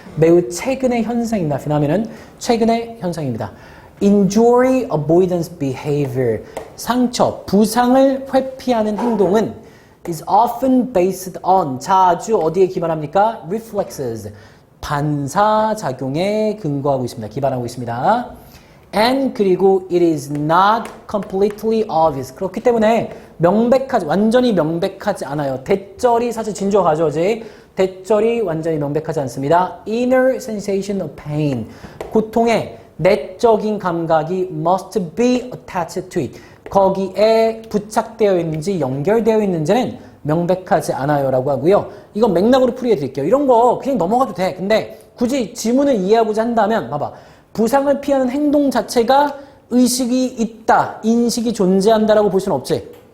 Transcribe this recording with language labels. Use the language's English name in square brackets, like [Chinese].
[Korean] 매우 최근의 현상입니다. phenomenon 최근의 현상입니다. [English] Injury avoidance behavior [Korean] 상처, 부상을 회피하는 행동은 [English] is often based on [Korean] 자주 어디에 기반합니까? reflexes 반사작용에 근거하고 있습니다. 기반하고 있습니다. [English] And [Korean] 그리고 [English] it is not completely obvious. [Korean] 그렇기 때문에 완전히 명백하지 않아요. 대절이 사실 진주어 가져오지. 대절이 완전히 명백하지 않습니다. [English] Inner sensation of pain. [Korean] 고통의 내적인 감각이 [English] must be attached to it. [Korean] 거기에 부착되어 있는지 연결되어 있는지는 명백하지 않아요 라고 하고요. 이건 맥락으로 풀이해 드릴게요. 이런 거 그냥 넘어가도 돼. 근데 굳이 지문을 이해하고자 한다면 봐봐. 부상을 피하는 행동 자체가 의식이 있다, 인식이 존재한다라고 볼 수는 없지.